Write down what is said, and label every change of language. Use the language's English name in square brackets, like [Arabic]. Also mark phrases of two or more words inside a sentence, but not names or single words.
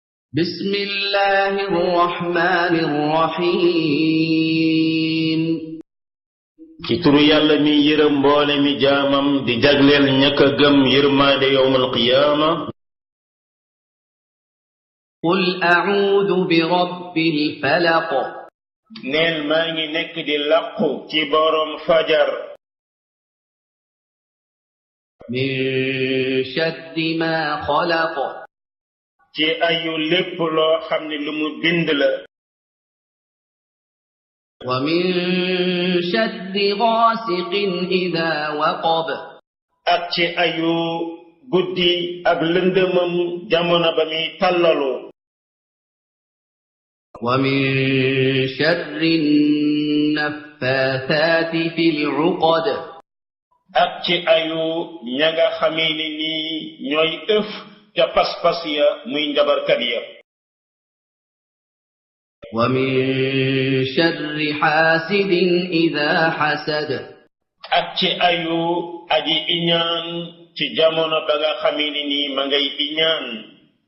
[Arabic] بسم الله الرحمن الرحيم [Wolof] ci turu yàlla mi yërëm mboole mi jaamam di jagleel ñaka gëm yërmaande [Arabic] يوم القيامة قل أعوذ برب الفلق [Wolof] neel maa ngi nekk di làqu ci borom fajar [Arabic] من شر ما خلق [Wolof] ci ayu lépp loo xam ne lu mu bind la [Arabic] ومن شر غاسق إذا وقب [Wolof] ak ci ayu guddi ak lëndëmam jamono ba muy tàllalu [Arabic] ومن شر النفاثات في العقد [Wolof] ak ci ayu ña nga xamee ni nii ñooy ëf ca pas-pas ya muy njabarkat ya [Arabic] ومن شر حاسد إذا حسد [Wolof] ak ci ayu aji iñaan ci jamono ba nga xamee ni nii ma ngay iñaan